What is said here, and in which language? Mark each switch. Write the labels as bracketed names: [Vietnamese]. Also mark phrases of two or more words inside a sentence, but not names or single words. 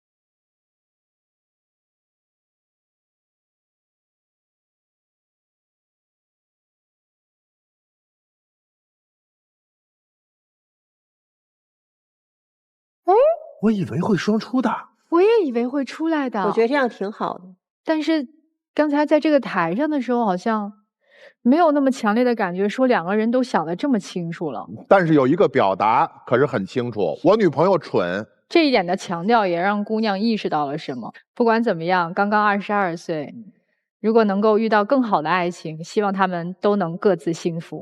[Chinese] 我以為會雙出的，我也以為會出來的。我覺得這樣挺好的，但是剛才在這個台上的時候，好像沒有那麼強烈的感覺，說2個人都想得這麼清楚了。但是有一個表達可是很清楚，我女朋友蠢。這一點的強調也讓姑娘意識到了什麼。不管怎麼樣，剛剛22歲，如果能夠遇到更好的愛情，希望他們都能各自幸福。